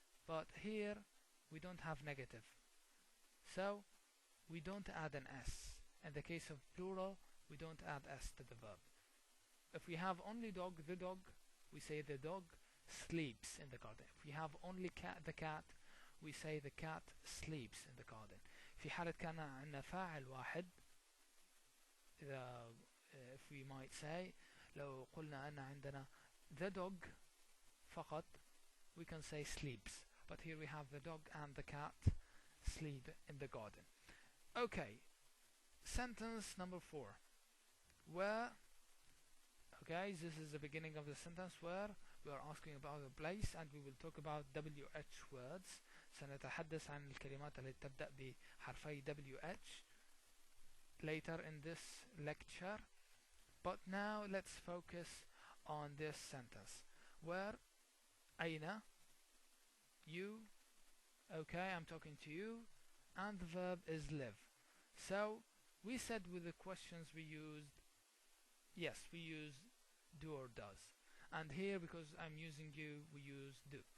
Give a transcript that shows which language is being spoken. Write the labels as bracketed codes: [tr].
[en] But here we don't have negative, so we don't add an s. In the case of plural, we don't add s to the verb. If we have only dog, the dog, we say the dog sleeps in the garden. If we have only cat, the cat, we say the cat sleeps in the garden. [ar] في حالة كان عندنا فاعل واحد, [en] if we might say, [ar] لو قلنا أن عندنا [en] the dog [ar] فقط, [en] we can say sleeps. But here we have the dog and the cat sleep in the garden. Okay, sentence number 4. Where, okay, this is the beginning of the sentence where we are asking about a place, and we will talk about WH words. [ar] سنتحدث عن الكلمات التي تبدأ بحرفي WH [en] later in this lecture. But now let's focus on this sentence where أين, you, okay, I'm talking to you, and the verb is live. So we said with the questions we used, yes, we use do or does, and here because I'm using you, we use do.